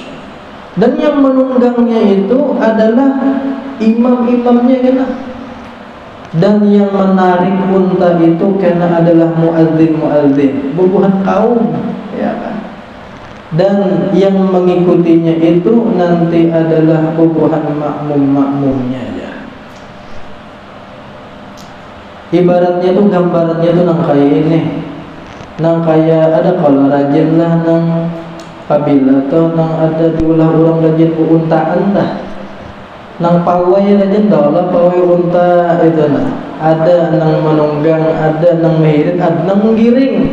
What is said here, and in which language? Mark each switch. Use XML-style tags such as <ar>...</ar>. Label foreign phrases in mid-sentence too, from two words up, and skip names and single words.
<id>Dan yang menunggangnya itu adalah imam-imamnya kena. Dan yang menarik unta itu karena adalah muadzin-muadzin, bubuhan kaum, ya kan? Dan yang mengikutinya itu nanti adalah bubuhan makmum-makmumnya ya.</id> <bjn>Ibaratnya tuh gambarannya tuh nang kayak ini, nang kayak ada kalau rajin lah nang pabila atau nang ada diulah orang rajin untaan dah, nang pawai rajin dah lah pawai unta itu nah, ada nang menunggang, ada nang mehirit, ada nang menggiring.</bjn>